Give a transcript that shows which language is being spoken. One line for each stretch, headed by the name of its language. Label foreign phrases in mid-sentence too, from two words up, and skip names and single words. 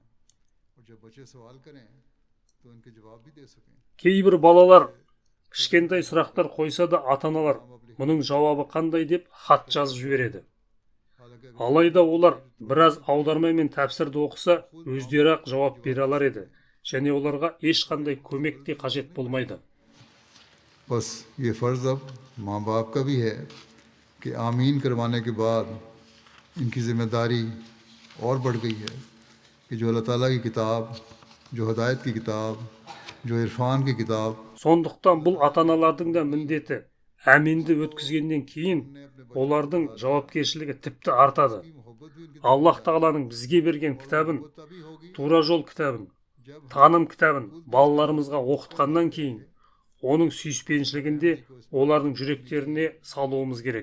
Kazakh: Кейбір балалар кішкентай сұрақтар қойса да ата-аналар мұның жауабы қандай деп хат жазып жібереді. Алайда олар біраз аударма мен тәпсірді оқыса, өздері ақ жауап бере алар еді. және оларға ешқандай көмек те қажет болмайды.
Urdu: بس یہ فرض اب ماں باپ کا بھی ہے کہ آمین کروانے کے بعد ان کی ذمہ داری اور بڑھ گئی ہے کہ جو اللہ تعالیٰ کی کتاب، جو ہدایت کی کتاب، جو عرفان کی کتاب.
Kazakh: Сондықтан бұл ата-аналардың да міндеті. Әминді өткізгеннен кейін олардың жауапкершілігі тіпті артады. Аллах Тағаланың бізге берген кітабын, тура жол кітабын, таным кітабын балаларымызға оқытқаннан кейін оның сүйіспеншілігінде олардың жүректеріне салуымыз керек.